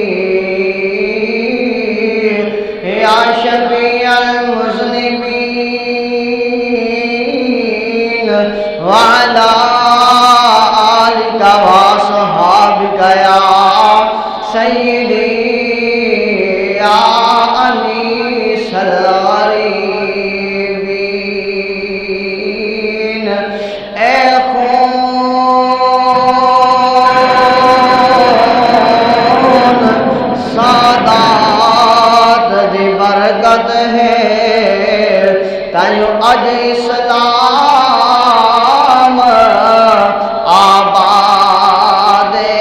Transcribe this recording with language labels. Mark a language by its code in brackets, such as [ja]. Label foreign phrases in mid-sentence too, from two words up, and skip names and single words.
[ar] يا شفيع المذنبين وعلى آلك وصحابك يا سيدي يا أنيس [pa] الغريبين اے خون سادات دی برکت ہے تائیو اج اسلام آباد